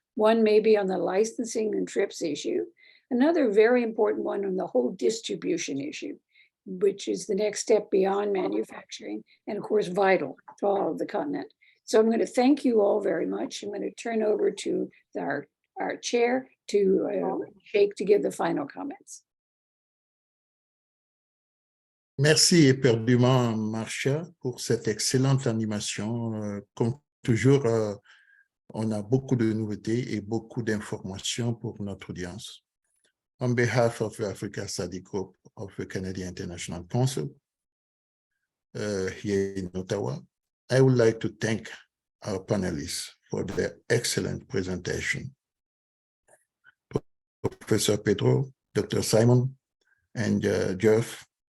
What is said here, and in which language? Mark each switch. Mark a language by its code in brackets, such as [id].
[en] One maybe on the licensing and TRIPS issue. Another very important one on the whole distribution issue, which is the next step beyond manufacturing, and of course, vital to all of the continent. So I'm going to thank you all very much. I'm going to turn over to our chair, to Sheikh, to give the final comments. [fr] Merci éperdument, Marcia, pour cette excellente animation. Comme toujours, on a beaucoup de nouveautés et beaucoup d'informations pour notre audience. [en] On behalf of the Africa Study Group of the Canadian International Council here in Ottawa, I would like to thank our panelists for their excellent presentation. Professor Petro, Dr. Simon, and Geoff.